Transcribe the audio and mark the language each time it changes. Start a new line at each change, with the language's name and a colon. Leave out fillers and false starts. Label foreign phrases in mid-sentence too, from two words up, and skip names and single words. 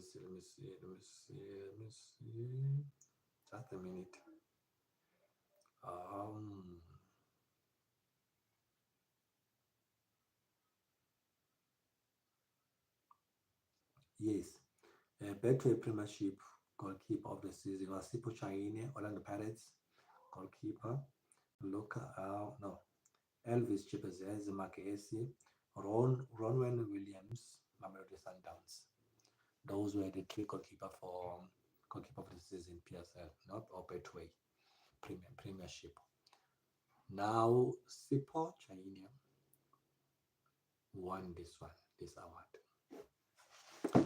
English: Just a minute. Yes. Betway Premiership goalkeeper of the season was Sipo Chaine, Orlando Pirates goalkeeper. No. Elvis Chipazeze, Magesi, Ronwen Williams, Mamelodi Sundowns. Those were the three goalkeeper of the season PSL, not or Betway Premiership. Now Sipo Chaine won this award.